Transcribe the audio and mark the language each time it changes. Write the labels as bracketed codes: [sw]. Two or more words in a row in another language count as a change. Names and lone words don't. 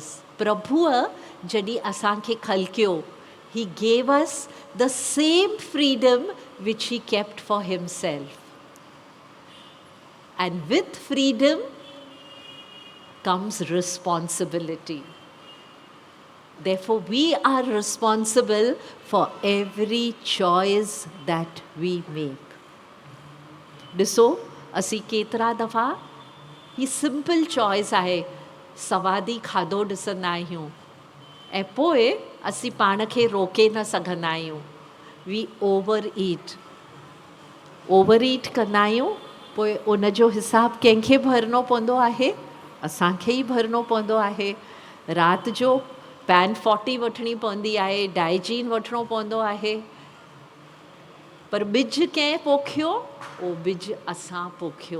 [sd] प्रभुअ जॾहिं असांखे खलकियो, [en] he gave us the same freedom which he kept for himself. and with freedom comes responsibility. Therefore, we are responsible for every choice that we make. [sd] ॾिसो, असीं केतिरा दफ़ा ही [en] simple choice [sd] आहे, सवादी खाधो ॾिसंदा आहियूं ऐं पोइ असीं पाण खे रोके न सघंदा आहियूं. [en] we over eat [sd] कंदा आहियूं. पोइ उन जो हिसाबु कंहिंखे भरिणो पवंदो आहे? असांखे ई भरिणो पवंदो आहे. राति जो पैन 40 वठणी पवंदी आहे, डाइजीन वठिणो पवंदो आहे. पर ॿिज कंहिं पोखियो? उहो ॿिज असां पोखियो.